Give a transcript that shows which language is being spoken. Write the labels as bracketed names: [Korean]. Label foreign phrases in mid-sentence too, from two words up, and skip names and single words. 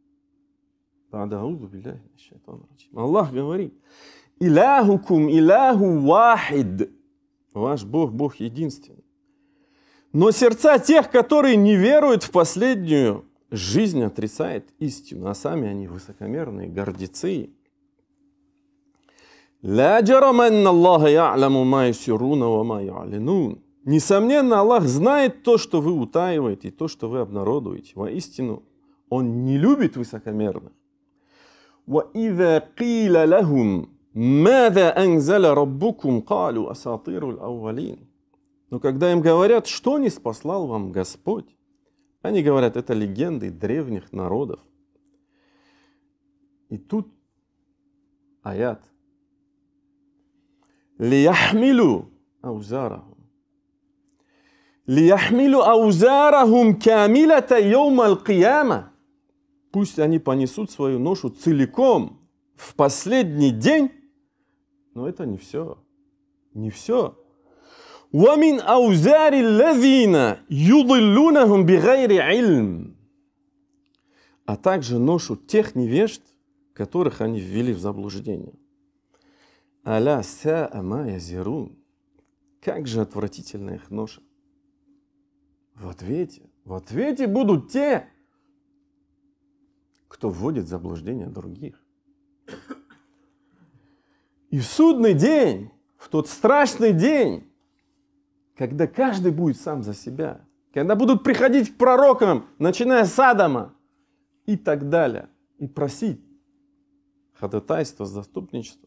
[Russian] Аллах говорит, [Arabic] «إلهكم إله واحد». [Russian] Ваш Бог, Бог единственный. Но сердца тех, которые не веруют в последнюю жизнь, отрицает истину, а сами они высокомерные, гордецы. [Arabic] «لا جرم أن الله يعلم ما يسرون وما يعلنون». [Russian] Несомненно, Аллах знает то, что вы утаиваете, и то, что вы обнародуете. Воистину, Он не любит высокомерных. [Arabic] وَإِذَا قِيلَ لَهُمْ مَاذَا أَنزَلَ رَبُّكُمْ قَالُوا أَسَاطِيرُ الْأَوَّلِينَ. [Russian] Но когда им говорят, что ниспослал вам Господь, они говорят, это легенды древних народов. И тут аят. [Arabic] لِيَحْمِلُوا أَوْزَارَهُمْ لِيَحْمِلُوا أَوْزَارَهُمْ كَامِلَةً يَوْمَ الْقِيَامَةِ. [Russian] Пусть они понесут свою ношу целиком в последний день, но это не все. Не все. [Arabic] وَمِنْ أَوْزَارِ الَّذِينَ يُضِلُّونَهُمْ بِغَيْرِ عِلْمٍ. [Russian] А также ношу тех невежд, которых они ввели в заблуждение. [Arabic] «ألا ساء ما يزرون». [Russian] Как же отвратительна их ноша. В ответе будут те, кто вводит в заблуждение других. И в судный день, в тот страшный день, когда каждый будет сам за себя, когда будут приходить к пророкам, начиная с Адама и так далее, и просить ходатайство, заступничество.